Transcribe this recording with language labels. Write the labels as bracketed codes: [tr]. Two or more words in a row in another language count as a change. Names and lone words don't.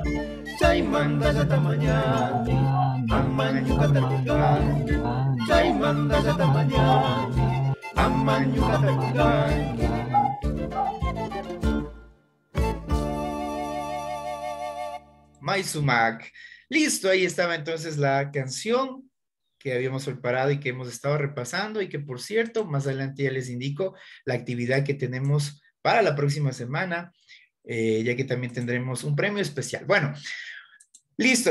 [qu] Chaimanda yatamayani, amaño catacungan. Chaimanda yatamayani, amaño catacungan. Maisumac. [es] Listo, ahí estaba entonces la canción que habíamos preparado y que hemos estado repasando y que, por cierto, más adelante ya les indico la actividad que tenemos para la próxima semana, ya que también tendremos un premio especial. Bueno, listo.